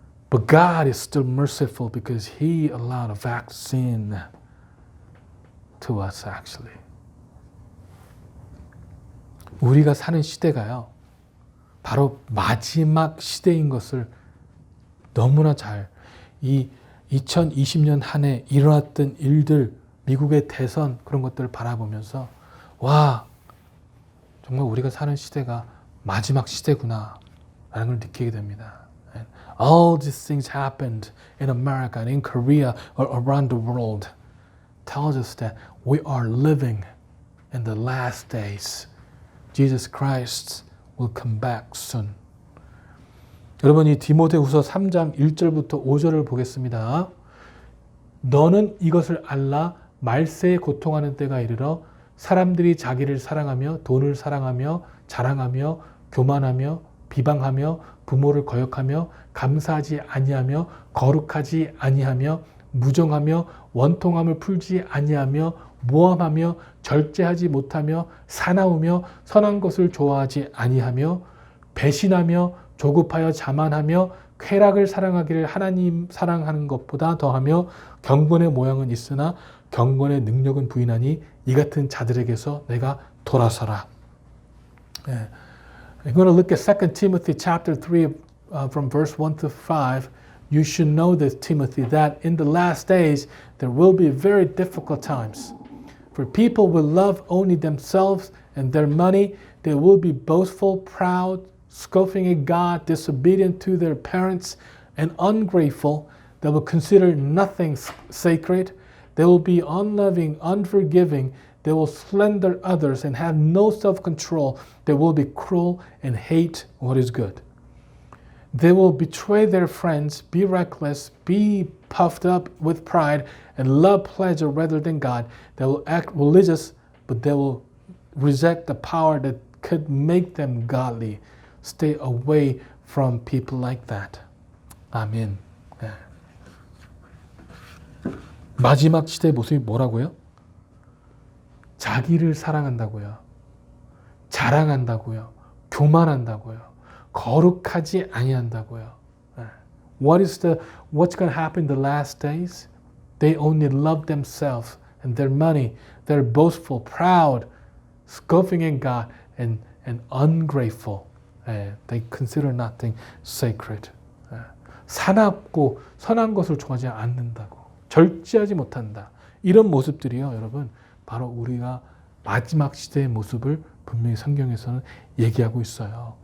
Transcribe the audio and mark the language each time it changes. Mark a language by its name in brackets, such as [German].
[English] But God is still merciful because He allowed a vaccine to us, actually. [Korean] 우리가 사는 시대가요, 바로 마지막 시대인 것을 너무나 이 2020년 한 해 일어났던 일들, 미국의 대선, 그런 것들을 바라보면서, 와, 정말 우리가 사는 시대가 마지막 시대구나 라는 걸 느끼게 됩니다. [English] And all these things happened in America and in Korea or around the world tells us that we are living in the last days. Jesus Christ will come back soon. [Korean] 여러분, 이 디모데후서 3장 1절부터 5절을 보겠습니다. 너는 이것을 알라. 말세에 고통하는 때가 이르러 사람들이 자기를 사랑하며 돈을 사랑하며 자랑하며 교만하며 비방하며 부모를 거역하며 감사하지 아니하며 거룩하지 아니하며 무정하며 원통함을 풀지 아니하며 모함하며 절제하지 못하며 사나우며 선한 것을 좋아하지 아니하며 배신하며 조급하여 자만하며 쾌락을 사랑하기를 하나님 사랑하는 것보다 더하며 경건의 모양은 있으나 경건의 능력은 부인하니 이 같은 자들에게서 내가 돌아서라. [English] I'm going to look at 2 Timothy chapter 3 from verse 1 to 5. You should know this, Timothy, that in the last days there will be very difficult times. For people will love only themselves and their money. They will be boastful, proud, scoffing at God, disobedient to their parents, and ungrateful. They will consider nothing sacred. They will be unloving, unforgiving. They will slander others and have no self-control. They will be cruel and hate what is good. They will betray their friends, be reckless, be puffed up with pride, and love pleasure rather than God. They will act religious, but they will reject the power that could make them godly. Stay away from people like that. [Korean] 아멘. 네. 마지막 시대의 모습이 뭐라고요? 자기를 사랑한다고요. 자랑한다고요. 교만한다고요. 거룩하지 아니한다고요. [English] What's going to happen in the last days? They only love themselves and their money. They're boastful, proud, scoffing at God, and ungrateful. They consider nothing sacred. [Korean] 사납고 선한 것을 좋아하지 않는다고. 절제하지 못한다. 이런 모습들이요, 여러분, 바로 우리가 마지막 시대의 모습을 분명히 성경에서는 얘기하고 있어요.